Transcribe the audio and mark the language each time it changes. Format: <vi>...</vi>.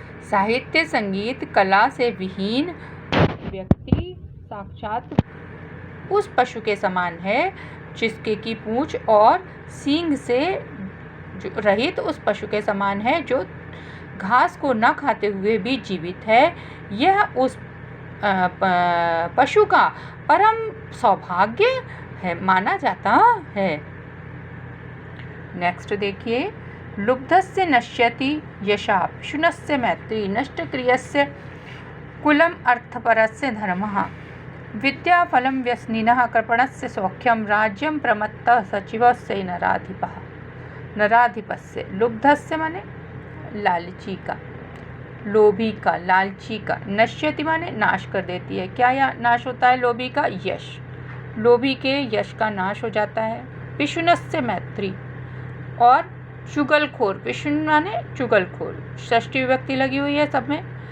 <hi>साहित्य संगीत कला से विहीन व्यक्ति साक्षात उस पशु के समान है जिसके की पूँछ और सींग से रहित उस पशु के समान है जो घास को न खाते हुए भी जीवित है। यह उस पशु का परम सौभाग्य है, माना जाता है। नेक्स्ट देखिए,</hi> <sa>लुब्धस्य नश्यति यशा पिशुनस्य मैत्री नष्टक्रियस्य कुलम अर्थपरस्य धर्मः विद्या फलं व्यसनिनः कृपणस्य सौख्यम राज्यम प्रमत्तः सचिवस्य नराधिपस्य।</sa> <hi>लुब्धस्य माने लालची का, लोभी का, लालची का। नश्यति माने नाश कर देती है। क्या नाश होता है लोभी का? यश। लोभी के यश का नाश हो जाता है।</hi> <sa>पिशुनस्य मैत्री,</sa> <hi>और चुगलखोर, पिशुन माने चुगलखोर, षष्ठी विभक्ति लगी हुई है सब में।</hi>